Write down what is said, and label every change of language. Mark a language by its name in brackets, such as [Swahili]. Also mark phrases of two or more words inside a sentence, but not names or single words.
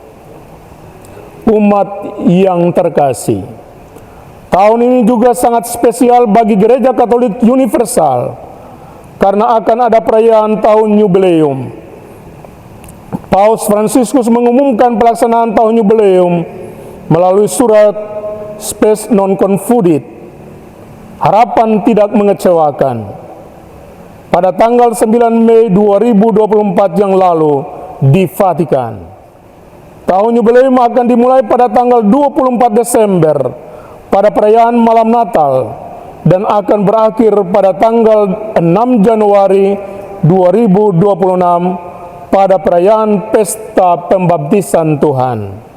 [Indonesian] Umat yang terkasih, tahun ini juga sangat spesial bagi Gereja Katolik Universal karena akan ada perayaan tahun jubileum. Paus Fransiskus mengumumkan pelaksanaan tahun jubileum melalui surat Spes non confudit, harapan tidak mengecewakan, pada tanggal 9 Mei 2024 yang lalu di Vatikan. Tahun jubileum akan dimulai pada tanggal 24 Desember pada perayaan malam Natal dan akan berakhir pada tanggal 6 Januari 2026 pada perayaan Pesta Pembaptisan Tuhan.